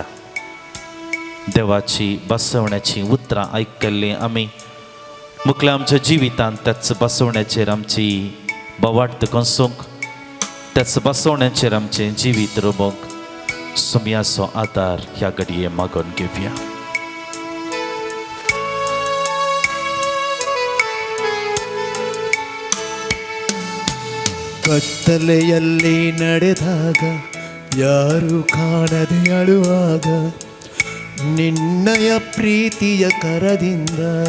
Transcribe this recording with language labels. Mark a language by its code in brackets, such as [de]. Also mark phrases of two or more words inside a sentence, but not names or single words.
[kok] देवाची बसवण्याची उतरां आयकल्लीं आमी मुखल्या आमच्या जिवितांत त्याच बसवण्याचेर आमची बोवाट कसोंक, त्याच बसवण्याचेर आमचें जिवीत रोबोंक सुमयाचो आदार ह्या घडये मागून घेवया. [kn] ಕತ್ತಲೆಯಲ್ಲಿ ನಡೆದಾಗ ಯಾರು ಕಾಣದೆ ಅಳುವಾಗ ನಿನ್ನಯ ಪ್ರೀತಿಯ ಕರದಿಂದ.